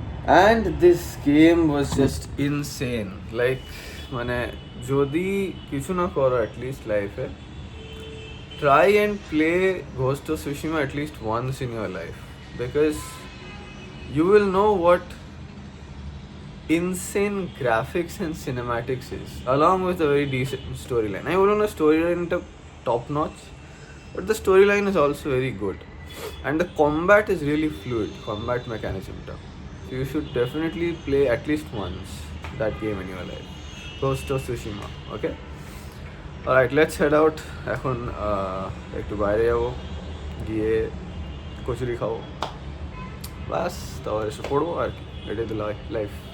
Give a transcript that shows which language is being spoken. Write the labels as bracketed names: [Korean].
[English] And this game was just insane. Like [Bangla] মানে যদি কিছু না করো অ্যাটলিস্ট লাইফে, [English] Try and play ghost of Tsushima at least once in your life, because you will know what insane graphics and cinematics is, along with a very decent storyline. I wouldn't know storyline top notch, but the storyline is also very good, and the combat is really fluid, combat mechanism ta. So you should definitely play at least once that game in your life, Ghost of Tsushima. Okay, alright, let's head out. [Bangla] এখন একটু বাইরে যাবো, গিয়ে কচুরি খাবো, বাস তারপর এসে পড়বো আর কি. এটাই তো লাইফ.